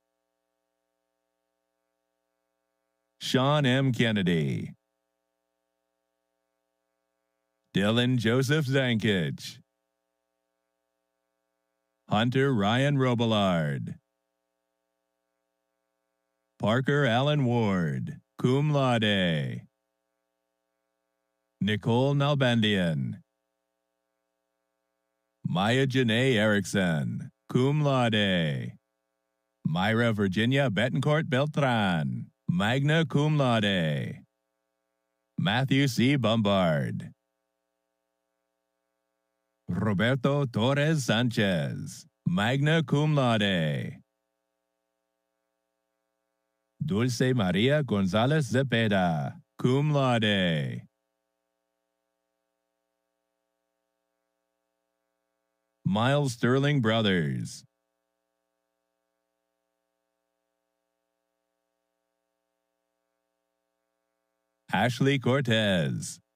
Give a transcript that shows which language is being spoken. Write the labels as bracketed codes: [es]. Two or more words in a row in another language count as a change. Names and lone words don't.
[en] Sean M. Kennedy. Dylan Joseph Zankich. Hunter Ryan Robillard. Parker Allen Ward, [la] cum laude. [en] Nicole Nalbandian. Maya Janae Erickson, [la] cum laude. [en] Myra Virginia Betancourt Beltran, [la] magna cum laude. [en] Matthew C. Bombard. Roberto Torres Sanchez, [la] magna cum laude. [en] Dulce Maria Gonzalez Zepeda, [la] cum laude. [en] Miles Sterling Brothers. Ashley Cortez.